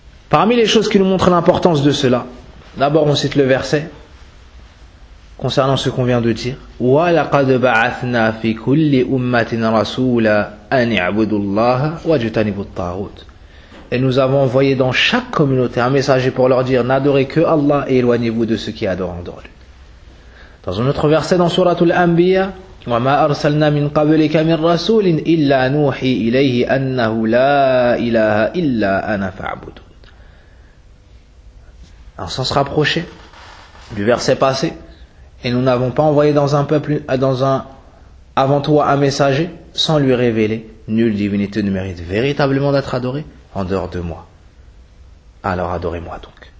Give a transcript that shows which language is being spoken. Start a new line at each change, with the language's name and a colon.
French: Parmi les choses qui nous montrent l'importance de cela, d'abord on cite le verset concernant ce qu'on vient de dire.
Arabic: وَلَقَدْ بَعَثْنَا فِي كُلِّ أُمَّةٍ رَسُولًا أَنْ يَعْبُدُ اللَّهَ وَجُتَنِبُ الطَّاغُوتِ.
French: Et nous avons envoyé dans chaque communauté un messager pour leur dire n'adorez que Allah et éloignez-vous de ceux qui adorent en dehors. Dans un autre verset dans Sourate Al-Anbiya,
Arabic: وَمَا أَرْسَلْنَا مِنْ قَبْلِكَ مِنْ رَسُولٍ إِلَّا نُوحِي إِلَيْهِ أَنَّهُ لَا إِلَهَ إِلَّا أَنَا فَاعْبُدُ.
French: Alors, sans se rapprocher du verset passé, et nous n'avons pas envoyé dans un peuple, dans un, avant toi un messager, sans lui révéler, nulle divinité ne mérite véritablement d'être adorée, en dehors de moi. Alors adorez-moi donc.